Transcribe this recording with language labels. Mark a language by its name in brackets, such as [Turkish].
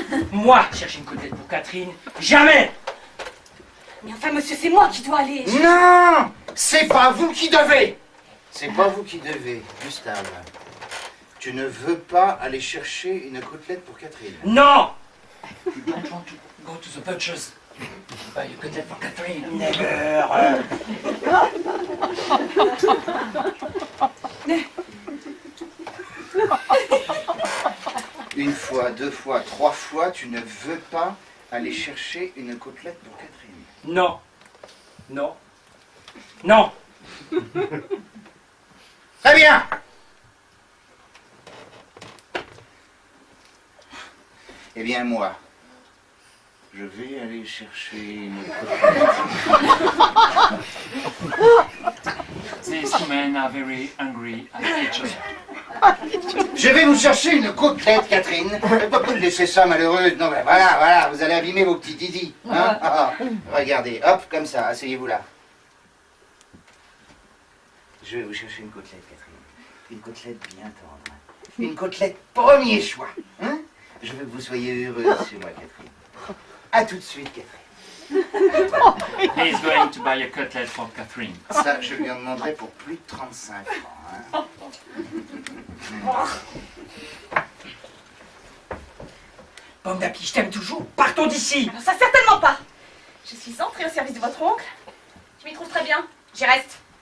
[French] Moi, chercher une côtelette pour Catherine. Jamais! Mais enfin, monsieur, c'est moi qui dois aller. Non! C'est pas vous qui devez! C'est pas vous qui devez, Gustave. Tu ne veux pas aller chercher une côtelette pour Catherine? Non! [English] You don't want to go to the butcher's. Buy a cutlet for Catherine. Never! [French] Une fois, 2 fois, 3 fois, tu ne veux pas aller chercher une côtelette pour Catherine? Non. Non. Non! Très bien! Eh bien, moi, je vais aller chercher une côtelette. [English] These two men are very angry at each other. [French] Je vais vous chercher une côtelette, Catherine. Faites pas de laisser ça, malheureuse. Non, mais voilà, vous allez abîmer vos petits didis. Hein? Regardez, hop, comme ça, asseyez-vous là. Je vais vous chercher une côtelette, Catherine. Une côtelette bien tendre. Une côtelette premier choix. Hein? Je veux que vous soyez heureuse chez moi, Catherine. À tout de suite, Catherine. [English] He's going to buy a cutlet for Catherine. [French] Ça, je lui en demanderai pour plus de 35 francs. Hein? Pomme d'api, je t'aime toujours. Partons d'ici. Alors ça, certainement pas. Je suis entrée au service de votre oncle. Je m'y trouve très bien. J'y reste.